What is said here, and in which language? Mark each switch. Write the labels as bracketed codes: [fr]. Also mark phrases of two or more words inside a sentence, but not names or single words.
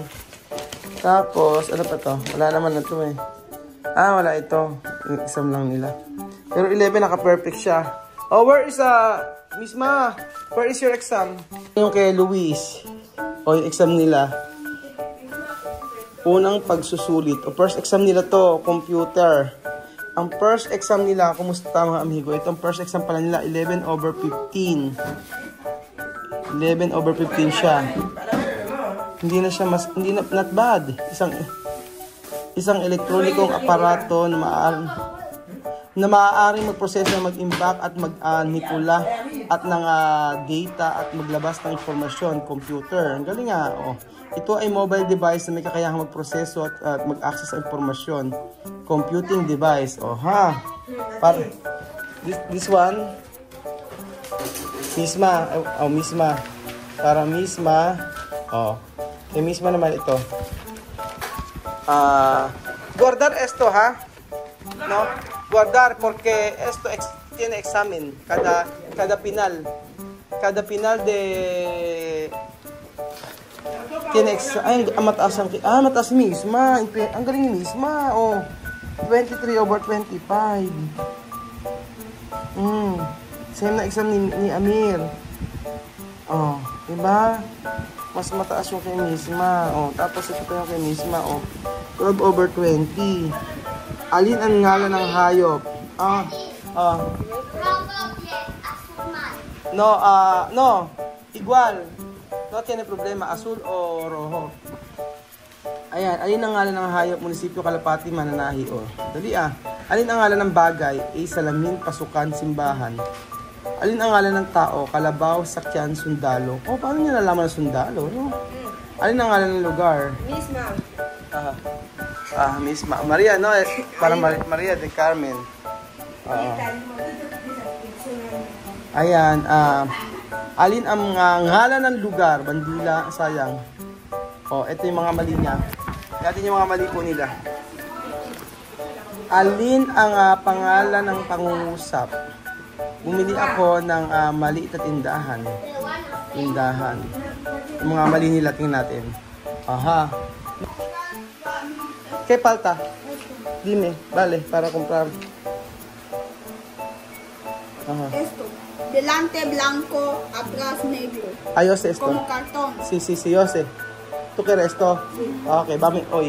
[tl] Tapos, ano pa to? Wala naman na to eh. Wala ito. Yung exam lang nila. Pero 11, naka-perfect siya. [en] Where is Misma? Where is your exam? [tl] Yung kay Luis. Yung exam nila. Unang pagsusulit. [en] First exam [tl] nila to, computer. Ang [en] first exam [tl] nila, kumusta mga amigo? Itong [en] first exam [tl] pala nila, 11/15. 11/15 siya. Hindi na siya [en] not bad. [tl] Isang elektronikong aparato na maaaring magproseso, mag-impact at mag-manipula at ng data at maglabas ng informasyon, computer. Ang galing nga. Ito ay mobile device na may kakayahang magproseso at mag-access sa informasyon. [en] Computing device. This one. [es] Misma. Misma. Para Misma. [tl] Kay Misma naman ito. [es] Guardar esto, No? Guardar porque esto tiene examen cada final de tiene mataas Misma, [tl] ang galing ni Misma. 23/25. Same na exam ni Amir. Oh, diba? Mas mataas yung kay Misma. Oh, tapos ito pa yung kay Misma. Oh, 12/20. Alin ang ngalan ng hayop? [es] No, igual. No tiene problema, azul o rojo. [tl] Ayan, alin ang ngalan ng hayop, munisipyo, kalapati, mananahi, o. Dali Alin ang ngalan ng bagay? A, salamin, pasukan, simbahan. Alin ang ngalan ng tao? Kalabaw, sakyan, sundalo. Oh, paano niya nalaman ng sundalo, no? Alin ang ngalan ng lugar? Misma. [es] Misma. Maria, no? Para Maria de Carmen. [tl] Ayan, alin ang ngalan ng lugar? Bandila, sayang. Oh, ito yung mga mali niya. Natin yung mga mali po nila. Alin ang pangalan ng pangungusap? Bumili ako ng maliit na tindahan. Yung mga mali nila, tingnan natin. [es] Aha. ¿Qué falta? Dime, vale, para comprar. Ajá. Esto. Delante blanco, atrás negro. Yo sé esto. Como cartón. Sí, yo sé. ¿Tú quieres esto? Sí. Okay, vamos hoy.